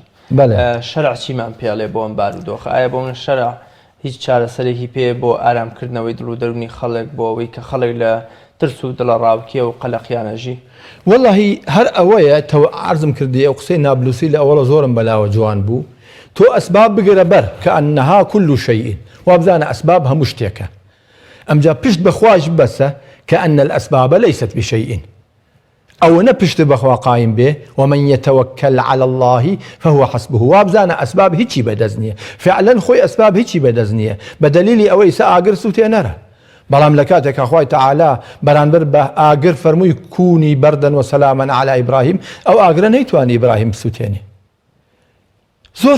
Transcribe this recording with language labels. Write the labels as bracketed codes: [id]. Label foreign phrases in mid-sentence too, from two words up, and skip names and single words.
[ckb] شەرع چیمان پێڵێ بۆ ئەم بارودۆخە؟ ئایا بۆ من شەرع هیچ چارەسەرێکی پێ بۆ ئارامکردنەوەی دڵ و دەرونی خەڵک بۆ ئەوەی کە خەڵک لە ترس و دڵڕاوکێ و قەلەقیانەژی؟ واللهی هەر ئەوەیە تەوە عرضم کردی ئەو قسەی نابلوسی لە ئەوڵە زۆرم بەلاوە جوان بوو تۆ ئەسباب بگرە بەر کە [ar] ئەنەها كل شيء [ckb] وابزانە ئەسباب هەموو شتێکە ئەمجا پشت بەخواش بەسە کە ئەن [ar] الأسباب ليست بشيء [ckb] ئەوە نە پشت بەخوا قایم بێ [ar] ومن يتوكل على الله فهو حسبه [ckb] وابزانە ئەسباب هیچی بەدەست نییە فعلا خۆی ئەسباب هیچی بەدەست نییە بە دەلیلی ئەوەی سە ئاگر سووتێ نەرە بەڵام لە کاتێکە خوای تەعالا بەرامبەر بە ئاگر فەرمووی [ar] کونی بەردەن وسەلامەن عەلا ئیبراهیم [ckb] ئەو ئاگرە نەیتوانی ئیبراهیم بسووتێنێ زۆر